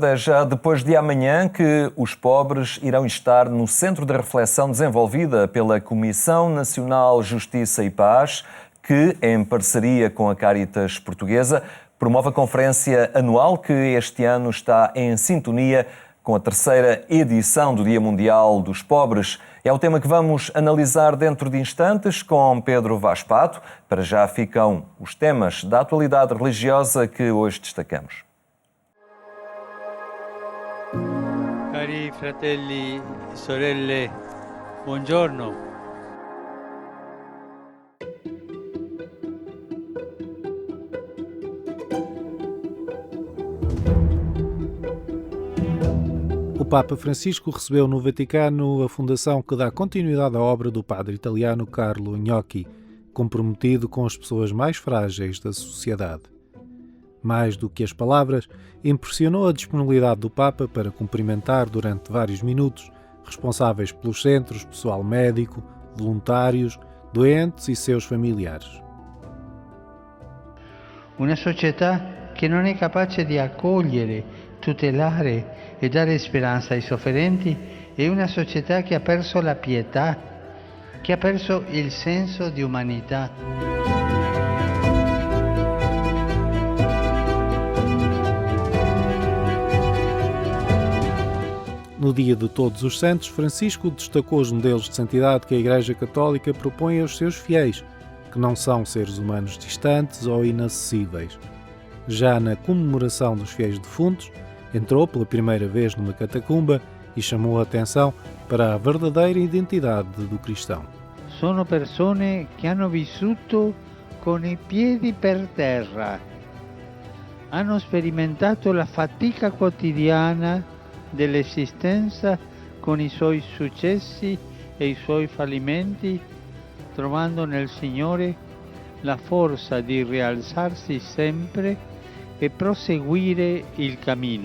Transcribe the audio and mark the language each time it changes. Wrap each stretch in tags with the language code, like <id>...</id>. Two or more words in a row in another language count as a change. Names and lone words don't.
<pt>É já depois de amanhã que os pobres irão estar no centro de reflexão desenvolvida pela Comissão Nacional Justiça e Paz, que, em parceria com a Caritas Portuguesa, promove a conferência anual que este ano está em sintonia com a terceira edição do Dia Mundial dos Pobres. É o tema que vamos analisar dentro de instantes com Pedro Vaz Pato. Para já ficam os temas da atualidade religiosa que hoje destacamos.</pt> <it>Cari fratelli e sorelle, buongiorno.</it> <pt>O Papa Francisco recebeu no Vaticano a fundação que dá continuidade à obra do padre italiano Carlo Gnocchi, comprometido com as pessoas mais frágeis da sociedade. Mais do que as palavras, impressionou a disponibilidade do Papa para cumprimentar durante vários minutos responsáveis pelos centros, pessoal médico, voluntários, doentes e seus familiares.</pt> <it>Una società che non è capace di accogliere, tutelare e dare speranza ai sofferenti è una società che ha perso la pietà, che ha perso il senso di umanità.</it> <pt>No Dia de Todos os Santos, Francisco destacou os modelos de santidade que a Igreja Católica propõe aos seus fiéis, que não são seres humanos distantes ou inacessíveis. Já na comemoração dos fiéis defuntos, entrou pela primeira vez numa catacumba e chamou a atenção para a verdadeira identidade do cristão.</pt> <it>Sono persone che hanno vissuto con i piedi per terra, hanno sperimentato la fatica quotidiana dell'esistenza con i suoi successi e i suoi fallimenti, trovando nel Signore la forza di rialzarsi sempre e proseguire il cammino.</it>